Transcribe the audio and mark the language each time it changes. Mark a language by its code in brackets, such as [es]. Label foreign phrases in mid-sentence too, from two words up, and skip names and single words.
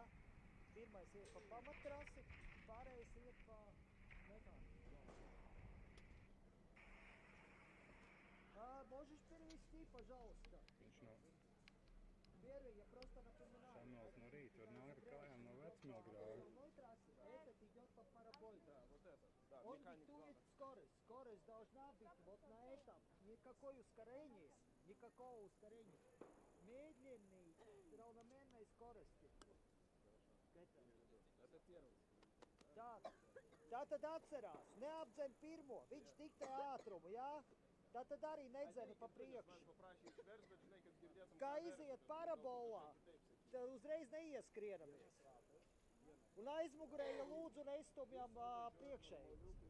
[lv] Pirmais iet pa pamattrasi, pārējais iet pa mehāniku zonu. [ru] Можешь перевести, пожалуйста? Первый, я просто напоминаю. [lv] Samuels no rīta var nākt kājām no Vecmilgrāva. [ru] Этот идет по параболе. Да, вот это. Да, он диктует скорость. Скорость должна быть вот на этом. Никакое ускорение. Никакого ускорения. Медленный, равномерной скорости. Это первый. Так. [lv] Tātad atcerās, neapdzen pirmo. Viņš diktē ātrumu, jā? Tātad arī nedzen pa priekšu. Kā iziet parabolā, tad uzreiz neieskrieramies. Un aizmugurēja lūdzu neizstumjam priekšēji.